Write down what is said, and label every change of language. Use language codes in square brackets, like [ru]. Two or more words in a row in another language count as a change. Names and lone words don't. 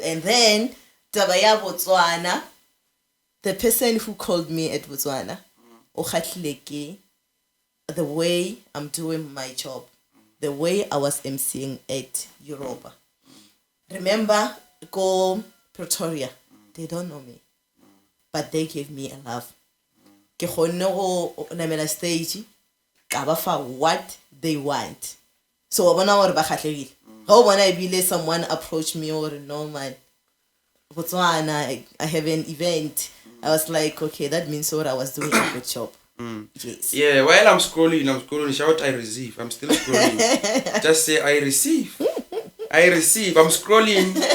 [en] And then, Botswana, the person who called me at Botswana, the way I'm doing my job, the way I was emceeing at Europa. Remember, go Pretoria. they don't know me, but they gave me a love. [nso] Ke kgonne go namela stage ka ba fa [en] what they want. [nso] So bona gore ba khatlegile. Ga bona ebile [en] someone approached me or no man. Botswana, I have an event. I was like, okay, that means what I was doing a good job. Yes. Yeah, while I'm scrolling, shout I receive. I'm still scrolling. Just say I receive. I'm scrolling.